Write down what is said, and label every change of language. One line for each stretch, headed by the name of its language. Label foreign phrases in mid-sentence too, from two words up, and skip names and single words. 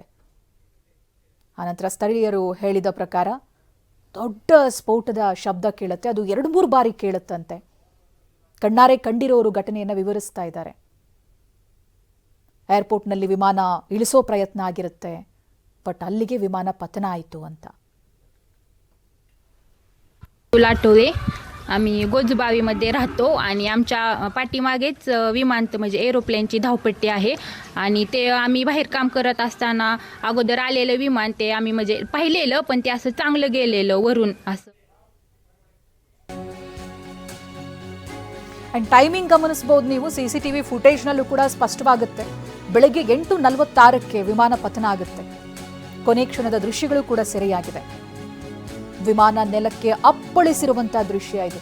Kannada: ಆನಂತರ ಸ್ಥಳೀಯರು ಹೇಳಿದ ಪ್ರಕಾರ ದೊಡ್ಡ ಸ್ಫೋಟದ ಶಬ್ದ ಕೇಳುತ್ತೆ. ಅದು 2-3 ಬಾರಿ ಕೇಳುತ್ತಂತೆ. ಕಣ್ಣಾರೆ ಕಂಡಿರೋರು ಘಟನೆಯನ್ನು ವಿವರಿಸ್ತಾ ಇದ್ದಾರೆ. ಏರ್ಪೋರ್ಟ್ನಲ್ಲಿ ವಿಮಾನ ಇಳಿಸೋ ಪ್ರಯತ್ನ ಆಗಿರುತ್ತೆ, ಬಟ್ ಅಲ್ಲಿಗೆ ವಿಮಾನ ಪತನ ಆಯ್ತು ಅಂತ.
Marathi: लाटोळे आम्ही गोजबावीमध्ये राहतो आणि आमच्या पाठीमागेच विमान म्हणजे एरोप्लेनची धावपट्टी आहे आणि ते आम्ही बाहेर काम करत असताना अगोदर आलेलं विमान ते आम्ही म्हणजे पाहिलेलं, पण ते असं चांगलं गेलेलं वरून असं.
English: and timing
Kannada: ಗಮನಿಸಬಹುದು ನೀವು.
English: CCTV footage
Kannada: ನಲ್ಲೂ ಕೂಡ ಸ್ಪಷ್ಟವಾಗುತ್ತೆ. ಬೆಳಗ್ಗೆ 8:46ಕ್ಕೆ ವಿಮಾನ ಪತನ ಆಗುತ್ತೆ. ಕೊನೆ ಕ್ಷಣದ ದೃಶ್ಯಗಳು ಕೂಡ ಸೆರೆಯಾಗಿದೆ. ವಿಮಾನ ನೆಲಕ್ಕೆ ಅಪ್ಪಳಿಸಿರುವಂತಹ ದೃಶ್ಯ ಇದು.